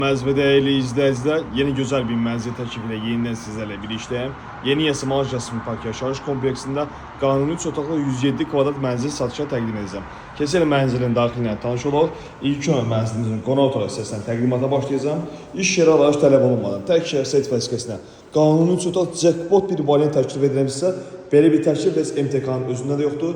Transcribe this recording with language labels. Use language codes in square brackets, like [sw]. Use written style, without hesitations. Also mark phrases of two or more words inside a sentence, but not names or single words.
[tr] Məz ve değerli izleyiciler, yeni güzel bir mənzil təklifine yeniden sizlerle birlikteyim. [az] Yeni Yasamal Jasmin Park yaşayış kompleksində qanuni 3 otaqlı 107 kvadrat mənzil satışa təqdim edəcəm. Keçən mənzilin daxilinə tanış olaq. [tr] İlk önce [az] mənzilimizin qonaq otağı hissəsindən təqdimata başlayacağım. İş yeri arayış tələb olunmadan tək şəxsiyyət vəsiqəsinə qanuni 3 otaq jackpot bir variant təklif edilmişsə, belə bir təklif bəs MTK-nın özündə də yoxdur.